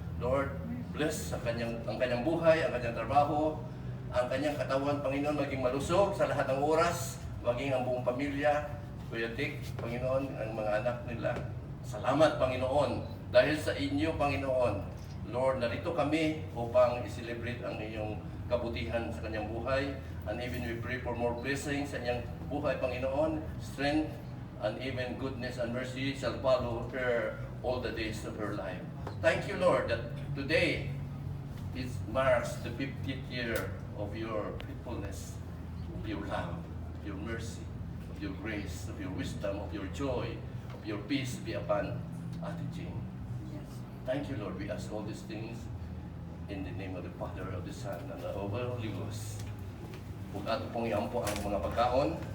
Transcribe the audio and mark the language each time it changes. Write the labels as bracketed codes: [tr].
[en] Lord, bless [tl] ang kanyang buhay, ang kanyang trabaho, ang kanyang katawan, Panginoon, maging malusog sa lahat ng oras, maging ang buong pamilya, Kuya Dick, Panginoon, ang mga anak nila. Salamat, Panginoon, dahil sa inyo, Panginoon. Lord, narito kami upang i-celebrate ang iyong kabutihan sa kanyang buhay. [en] And even we pray for more blessings [tl] sa kanyang buhay, Panginoon. [en] Strength and even goodness and mercy shall follow her all the days of her life. Thank you, Lord, that today it marks the 50th year of your faithfulness, of your love, of your mercy, of your grace, of your wisdom, of your joy, of your peace be upon Ate Jing. Thank you, Lord. We ask all these things in the name of the Father, of the Son, and of the Holy Ghost. [ceb] Huwag ato pong iampo ang mga pagkaon.